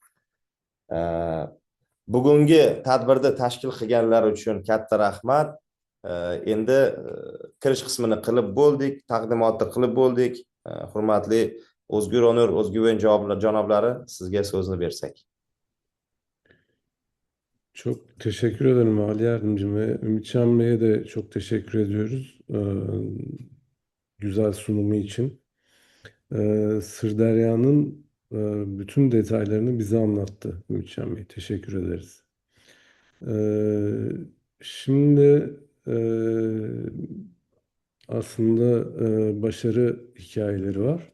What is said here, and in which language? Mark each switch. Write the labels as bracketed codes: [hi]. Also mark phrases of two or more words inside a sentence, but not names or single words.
[uz] Bugungi tadbirda tashkil qilganlar uchun katta rahmat. Endi kirish qismini qilib bo'ldik, taqdimotni qilib bo'ldik. Hurmatli O'zgur Onur O'zguven janoblari, sizga so'zni bersak. [tr] Çok teşekkür ederim Vali Yardımcım ve Ümitcan Bey'e de çok teşekkür ediyoruz güzel sunumu için. Sırderya'nın bütün detaylarını bize anlattı Ümitcan Bey. Teşekkür ederiz. Ee, Şimdi e, aslında başarı hikayeleri var.